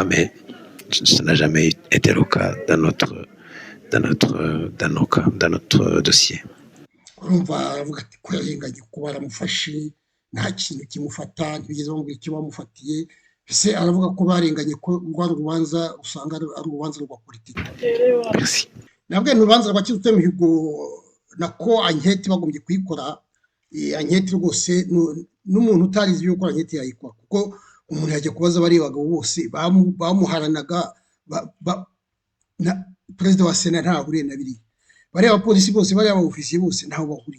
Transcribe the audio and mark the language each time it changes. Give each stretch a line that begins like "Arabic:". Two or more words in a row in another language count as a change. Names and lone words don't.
French: Mais ça n'a jamais été le cas dans notre dossier.
Kinyarwanda: urumva aravuga ati ko yarenganye ko baramufashe nta kintu kimufata, ntibigeze bamubwira icyo bamufatiye. Ese aravuga ko barenganye, ko rwari urubanza usanga ari urubanza rwa politiki.
French: Merci.
Kinyarwanda: nabwo ni urubanza rwa Kizito Mihigo nako anketi bagombye kuyikora, anketi rwose n'umuntu utarizi yuko anketi yayikora, kuko umuntu yajya kubaza bariya bagabo bose bamuharanaga, perezida wa sena ntahuriye na biriya, bariya abapolisi bose, bariya abaofisiye bose ntaho bahuriye.